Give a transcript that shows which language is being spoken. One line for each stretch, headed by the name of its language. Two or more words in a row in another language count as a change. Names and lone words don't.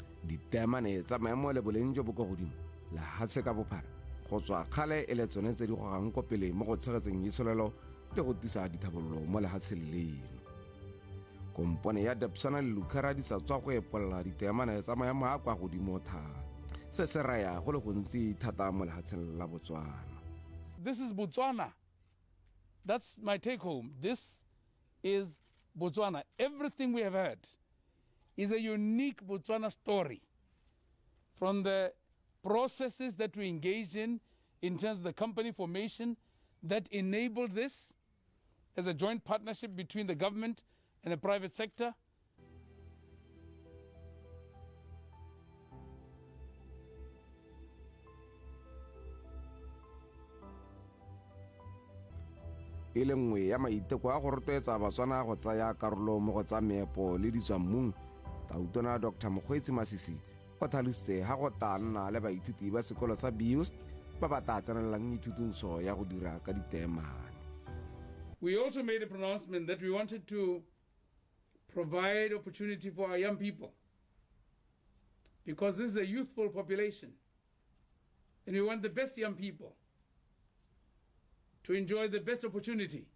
Tswana: ditemane tsa maemo le boleng jo bo kwa godimo lehatshe ka bophara go tswa kgale e le tsone tse di gogang ko pele mo go tshegetseng itsholelo le go tisa dithabololo mo lehatsheng leno. Kompone ya Botswana le Lukhara di sa tswa go epolla ditemane tsa maemo a kwa godimo thata. Se se raya go le gontsi thata mo lehatsheng la Botswana.
English: This is Botswana. That's my take home. This is Botswana. Everything we have heard is a unique Botswana story, from the processes that we engaged in terms of the company formation that enabled this as a joint partnership between the government and the private sector.
Tswana: E le nngwe ya maiteko a go rotloetsa Batswana go tsaya karolo mo go tsa meepo le ditswammung, Tautona Dr. Mokgweetsi Masisi o tlhalositse ga go tla nna le baithuti ba sekolo sa BUST ba ba tla tsenelelang ithutongso ya go dira ka ditemane.
English: We also made a pronouncement that we wanted to provide opportunity for our young people, because this is a youthful population, and we want the best young people to enjoy the best opportunity.